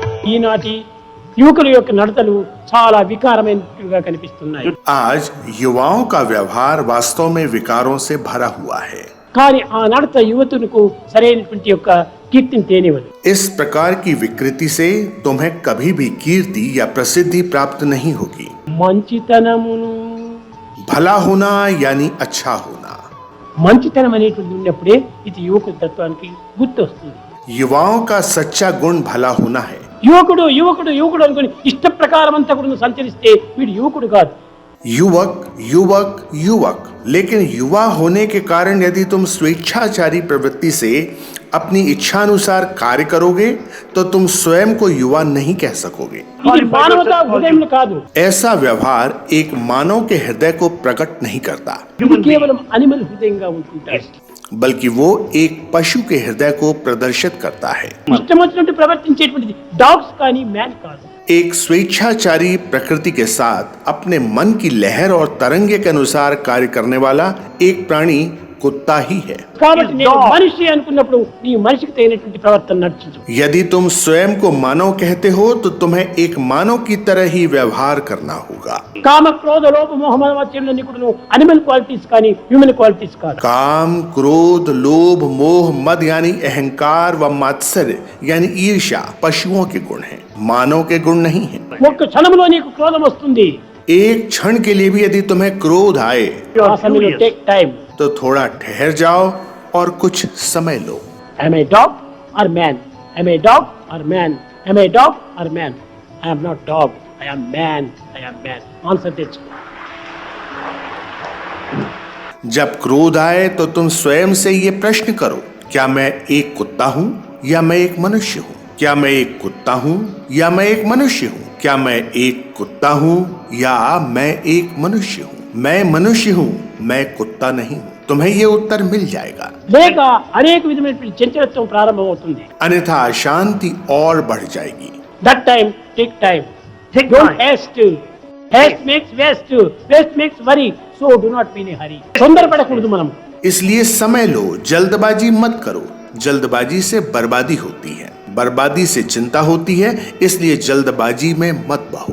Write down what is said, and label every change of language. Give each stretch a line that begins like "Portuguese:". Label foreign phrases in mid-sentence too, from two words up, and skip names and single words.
Telugu: ఈనాటి యువకుల యొక్క నడతలు చాలా వికారమైనట్టుగా కనిపిస్తున్నాయి.
Hindi: आज युवाओं का व्यवहार वास्तव में विकारों से भरा हुआ है.
Telugu: కానీ ఆ నడత యువతులకు సరైనటువంటి యొక్క కీర్తిని తేనివ్వదు.
Hindi: इस प्रकार की विकृति से तुम्हें कभी भी कीर्ति या प्रसिद्धि प्राप्त नहीं होगी.
Telugu: మంచితనమును
Hindi: भला होना यानी अच्छा होना.
Telugu: మంచితనం అనేటువంటి ఉన్నప్పుడే ఇది యువకుల తత్వానికి గుర్తొస్తుంది.
Hindi: युवाओं का सच्चा गुण भला होना है.
Telugu: యువకుడు యువకుడు యువకుడు అనుకుని ఇష్ట ప్రకారం అంతా కూడా సంచరిస్తే వీడు యువకుడు కాదు.
Hindi: युवक युवक युवक, लेकिन युवा होने के कारण यदि तुम स्वेच्छाचारी प्रवृत्ति से अपनी इच्छानुसार कार्य करोगे तो तुम स्वयं को युवा नहीं कह सकोगे.
Telugu: ఇది మానవతా హృదయం కాదు.
Hindi: ऐसा व्यवहार एक मानव के हृदय को प्रकट नहीं करता,
Telugu: ఇది కేవలం అనిమల్ హృదయంగా ఉంటుంటారు.
Hindi: बल्कि वो एक पशु के हृदय को प्रदर्शित करता है.
Telugu: ఇష్టం వచ్చినట్టు ప్రవర్తించేటువంటిది డాగ్స్ కానీ మ్యాన్ కాదు.
Hindi: एक स्वेच्छाचारी प्रकृति के साथ अपने मन की लहर और तरंगे के अनुसार कार्य करने वाला एक प्राणी कुत्ता ही है.
Telugu: కాబట్టి నేను మనిషి అనుకున్నప్పుడు నీ మనిషికి తగినటువంటి ప్రవర్తన నడిచించు.
Hindi: यदि तुम स्वयं को मानव कहते हो तो तुम्हें एक मानव की तरह ही व्यवहार करना होगा.
Telugu: కామ క్రోధ లోభ మోహ మదమాత్సర్యాలన్నీ కూడా
English: animal qualities
Telugu: కానీ
English: human qualities
Telugu: కాదు.
Hindi: काम, क्रोध, लोभ, मोह, मद यानी अहंकार व मात्सर्य यानी ईर्ष्या पशुओं के गुण हैं, मानव के गुण नहीं है.
Telugu: ఒక్క క్షణంలో నీకు క్రోధం వస్తుంది.
Hindi: एक क्षण के लिए भी यदि तुम्हें क्रोध आए
Telugu: ఆ సమయంలో
English: take time.
Hindi: तो थोड़ा ठहर जाओ और कुछ समय लो.
English: Am I dog or man? Am I dog or man? Am I dog or man? I am not dog. I am man. I am man. Answer this.
Hindi: जब क्रोध आए तो तुम स्वयं से ये प्रश्न करो, क्या मैं एक कुत्ता हूँ या मैं एक मनुष्य हूँ? क्या मैं एक कुत्ता हूँ या मैं एक मनुष्य हूँ? क्या मैं एक कुत्ता हूँ या मैं एक मनुष्य हूँ? मैं मनुष्य हूँ, मैं कुत्ता नहीं हूँ. तुम्हें ये उत्तर मिल जाएगा.
Telugu: లేక అనేక విధమైనటువంటి చంచలత్వం ప్రారంభమవుతుంది.
Hindi: अन्यथा अशांति और बढ़ जाएगी.
English: That time take time. Don't haste. Haste makes waste. Waste makes worry. So do not be in a hurry.
Telugu: తొందరపడకూడదు మనం.
Hindi: इसलिए समय लो, जल्दबाजी मत करो. जल्दबाजी से बर्बादी होती है, बर्बादी से चिंता होती है, इसलिए जल्दबाजी में मत बहो.